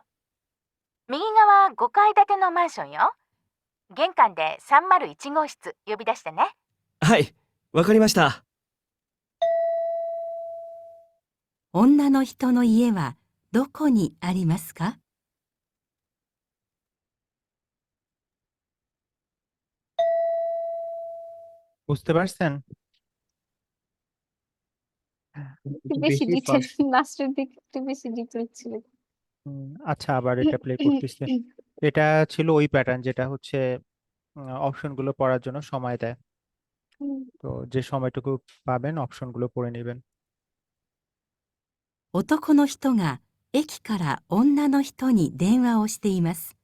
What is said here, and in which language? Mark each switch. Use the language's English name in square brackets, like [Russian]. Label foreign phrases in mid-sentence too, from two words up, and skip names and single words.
[Japanese] 右側5階建てのマンションよ。玄関で301号室呼び出してね。はい、わかりました。女の人の家はどこにありますか？ [Bangla] বুঝতে পারছেন? একটু একটু বেশি বেশি ডিটেল ফাস্ট। লাস্টের দিকে একটু বেশি ডিটেল ছিল। আচ্ছা, আবার এটা প্লে করতেছি। এটা ছিল ওই প্যাটার্ন যেটা হচ্ছে অপশনগুলো পড়ার জন্য সময় দেয়। হুম। তো যে সময়টুকু পাবেন অপশনগুলো পড়ে নেবেন। [Japanese] 男の人が駅から女の人に電話をしています。